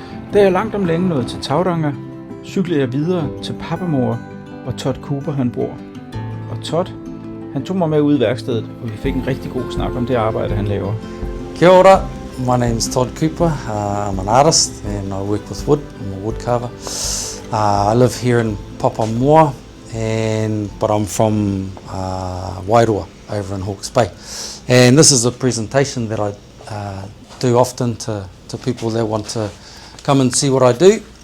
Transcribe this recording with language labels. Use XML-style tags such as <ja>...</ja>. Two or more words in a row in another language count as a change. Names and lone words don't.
<da>Da jeg langt om længe nåede til Tauranga, cyklede jeg videre til pappamor, hvor Todd Couper han bor. Og Todd, han tog mig med ud i værkstedet, og vi fik en rigtig god snak om det arbejde, han laver.</da> <mi>Kia ora,</mi> <en>my name is Todd Couper. I'm an artist and I work with wood. I'm a woodcarver. I live here in Papamoa, but I'm from Wairoa over in Hawke's Bay. And this is a presentation that I do often to people that want to come and see what I do.</en>